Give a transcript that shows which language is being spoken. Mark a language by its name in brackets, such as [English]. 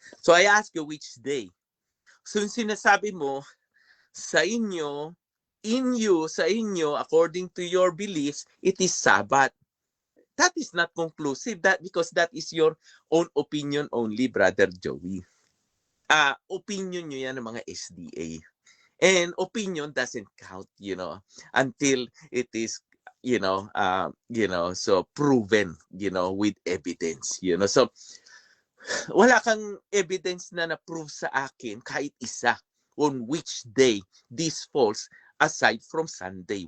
[English] So I ask you, which day? So yung sinasabi mo, sa inyo, sa inyo, according to your beliefs, it is Sabbath. That is not conclusive, because that is your own opinion only, brother Joey. [Filipino] Opinion nyo yan ng mga SDA. [English] And opinion doesn't count, you know, until it is, so proven, with evidence, So wala kang evidence na na-prove sa akin kahit isa on which day this falls aside from Sunday.